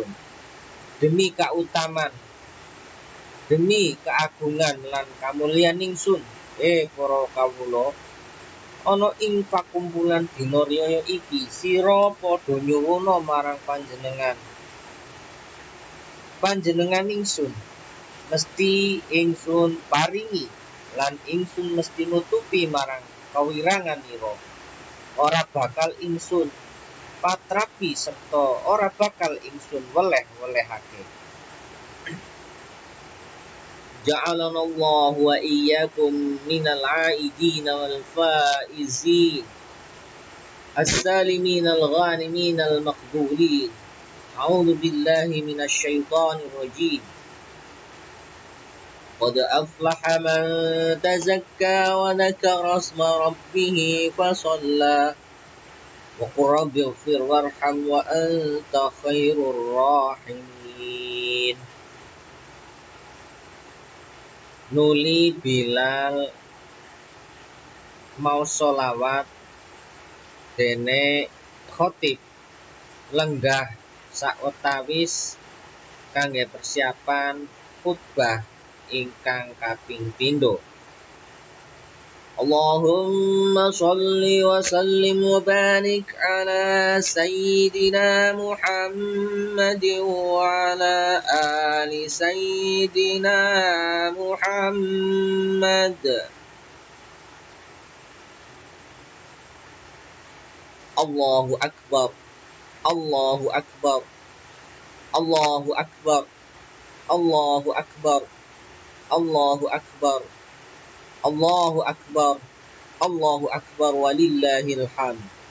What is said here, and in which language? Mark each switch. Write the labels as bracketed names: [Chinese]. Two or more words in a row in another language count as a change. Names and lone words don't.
[Javanese] Demi kautaman, demi keagungan lan kamulyan ningsun, para kawula, ana ing pakumpulan dina riyaya iki sira padha nyuwuna marang panjenengan ingsun mesti ingsun paringi lan ingsun mesti nutupi marang kawiranganira. Ora bakal ingsun patrapi serta ora bakal ingsun weleh-welehake. [Arabic] جعلنا الله وإياكم من العائدين والفائزين السالمين الغانمين المقبولين. أعوذ بالله من الشيطان الرجيم. قد أفلح من تزكى وذكر اسم ربه فصلى وقل رب اغفر وارحم وأنت خير الراحمين. [Javanese] Nuli Bilal mau sholawat dene khotib lenggah sawetawis kangge persiapan khutbah ingkang kaping pindho. [Arabic] اللهم صل وسلم وبارك على سيدنا محمد وعلى آل سيدنا محمد. الله أكبر، الله أكبر، الله أكبر، الله أكبر، الله أكبر، الله أكبر، الله أكبر ولله الحمد.